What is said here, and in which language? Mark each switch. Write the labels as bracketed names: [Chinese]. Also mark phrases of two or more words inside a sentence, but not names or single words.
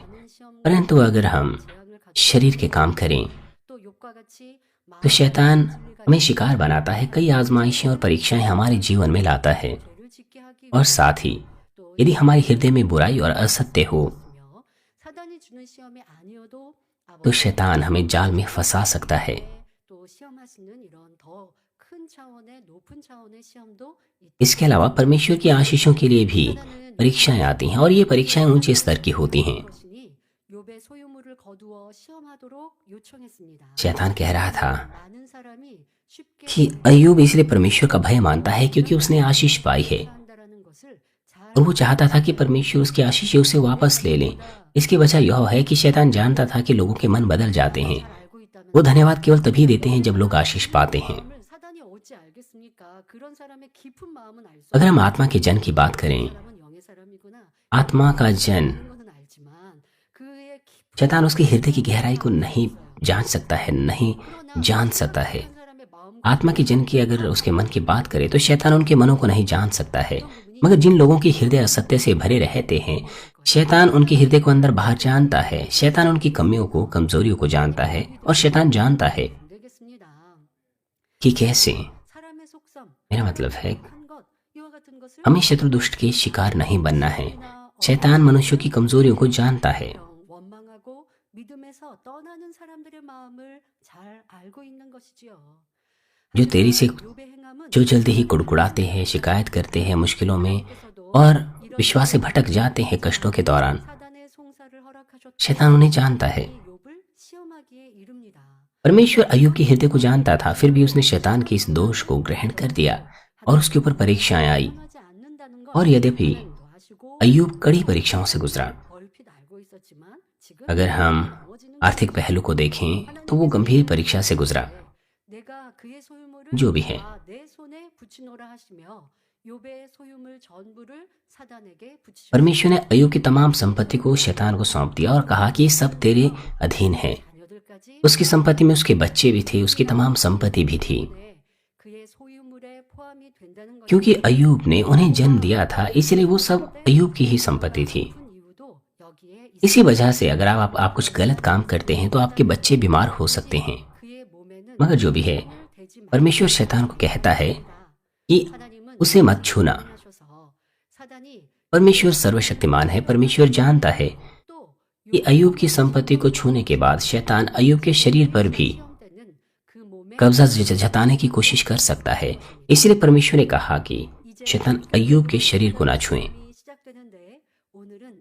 [Hindi] परंतु अगर हम शरीर के काम करें तो शैतान हमें शिकार बनाता है, कई आजमाइशें और परीक्षाएं हमारे जीवन में लाता है और साथ ही यदि हमारे हृदय में बुराई और असत्य हो तो शैतान हमें जाल में फंसा सकता है। [Korean] 큰 차원의 높은 차원의 시험도 [Hindi] इसके अलावा परमेश्वर की आशीषों के लिए भी परीक्षाएं आती हैं और ये परीक्षाएं ऊंचे स्तर की होती हैं। [Korean] 것이니 욥의 소유물을 거두어 시험하도록 요청했습니다. [Hindi] शैतान कह रहा था [Korean] 많은 사람이 쉽게 [Hindi] कि अय्यूब इसलिए परमेश्वर का भय मानता है क्योंकि उसने आशीष पाई है [Korean] 한다라는 것을 잘 [Hindi] और वो चाहता था कि परमेश्वर उसकी आशीष उसे वापस ले लें। इसकी वजह यह है कि शैतान जानता था कि लोगों के मन बदल जाते हैं। [Korean] 알고 있다는 [Hindi] वो धन्यवाद केवल तभी देते हैं जब लोग आशीष पाते हैं। [Korean] 마음을 사단이 어찌 알겠습니까? 그런 사람의 깊은 마음은 알 수 [Hindi] अगर हम आत्मा के जन की बात करें, [Korean] 사람은 영의 사람이구나. [Hindi] आत्मा का जन, [Korean] 그런 거는 알지만 그의 깊은 [Hindi] शैतान उसके हृदय की गहराई को नहीं जान सकता है, नहीं जान सकता है। [Korean] 한 사람의 마음 [Hindi] आत्मा के जन की अगर उसके मन की बात करें तो शैतान उनके मनों को नहीं जान सकता है। मगर जिन लोगों के हृदय असत्य से भरे रहते हैं, शैतान उनके हृदय को अंदर बाहर जानता है। शैतान उनकी कमियों को, कमजोरियों को जानता है और शैतान जानता है [Korean] 안 되겠습니다. [Hindi] कि कैसे। [Korean] 사람의 속성, [Hindi] मेरा मतलब है [Korean] 큰 것, 이와 같은 것을 [Hindi] हमें शत्रु दुष्ट के शिकार नहीं बनना है। शैतान मनुष्यों की कमजोरियों को जानता है। [Korean] 원망하고 믿음에서 떠나는 사람들의 마음을 잘 알고 있는 것이지요. [Hindi] जो तेरी से [Korean] 욥의 행함은 [Hindi] जो जल्दी ही कुड़कुड़ाते हैं, शिकायत करते हैं मुश्किलों में और विश्वास से भटक जाते हैं कष्टों के दौरान, [Korean] 사단의 송사를 허락하셨던 [Hindi] शैतान उन्हें जानता है। [Korean] 욥을 시험하기에 이릅니다. [Hindi] परमेश्वर अय्यूब के हृदय को जानता था, फिर भी उसने शैतान के इस दोष को ग्रहण कर दिया और उसके ऊपर परीक्षाएं आई। [Korean] 하지 않는다는 것 [Hindi] और यद्यपि [Korean] 하시고 [Hindi] अय्यूब कड़ी परीक्षाओं से गुजरा। [Korean] 얼핏 알고 있었지만 지금 [Hindi] अगर हम [Korean] 나머지는 [Hindi] आर्थिक पहलू को देखें तो वो गंभीर परीक्षा से गुजरा। [Korean] 내가 그의 소유물을 [Hindi] जो भी है, [Korean] 다 내 손에 붙이노라 하시며 욥의 소유물 전부를 사단에게 붙이셨습니다. [Hindi] परमेश्वर ने अय्यूब की तमाम संपत्ति को शैतान को सौंप दिया और कहा कि ये सब तेरे अधीन है। [Korean] 자녀들까지 [Hindi] उसकी संपत्ति में उसके बच्चे भी थे, उसकी तमाम संपत्ति भी थी। [Korean] 네, 그의 소유물에 포함이 된다는 것이 [Hindi] क्योंकि अय्यूब ने उन्हें जन्म दिया था, इसलिए वो सब अय्यूब की ही संपत्ति थी। [Korean] 깊은 이유도 여기에 [Hindi] इसी वजह से अगर आप कुछ गलत काम करते हैं तो आपके बच्चे बीमार हो सकते हैं। [Korean] 그의 몸에는 [Hindi] मगर जो भी है, [Korean] 대지 [Hindi] परमेश्वर शैतान को कहता है कि [Korean] 하나님은 [Hindi] उसे मत छूना। [Korean] 하셔서 사단이 [Hindi] परमेश्वर सर्वशक्तिमान है। परमेश्वर जानता है [Korean] 또 [Hindi] कि अय्यूब की संपत्ति को छूने के बाद शैतान अय्यूब के शरीर पर भी [Korean] 시험 때는 그 몸에 [Hindi] कब्जा जताने की कोशिश कर सकता है। इसलिए परमेश्वर ने कहा कि शैतान अय्यूब के शरीर को ना छुए। [Korean] 시험이 시작되는데 오늘은